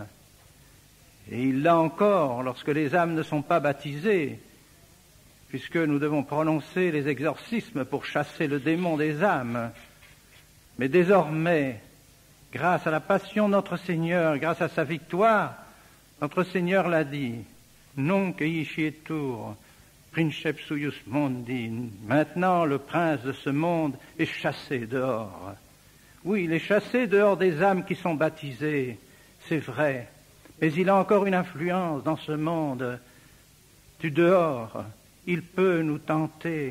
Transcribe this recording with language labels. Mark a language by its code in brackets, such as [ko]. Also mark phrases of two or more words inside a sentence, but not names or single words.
[fr] Et il l'a encore lorsque les âmes ne sont pas baptisées, puisque nous devons prononcer les exorcismes pour chasser le démon des âmes. Mais désormais, grâce à la passion de notre Seigneur, grâce à sa victoire, notre Seigneur l'a dit, « [la] Nunc eiscietur princeps huius mundi [fr] » Maintenant, le prince de ce monde est chassé dehors. Oui, il est chassé dehors des âmes qui sont baptisées, c'est vrai. Mais il a encore une influence dans ce monde. Du dehors, il peut nous tenter.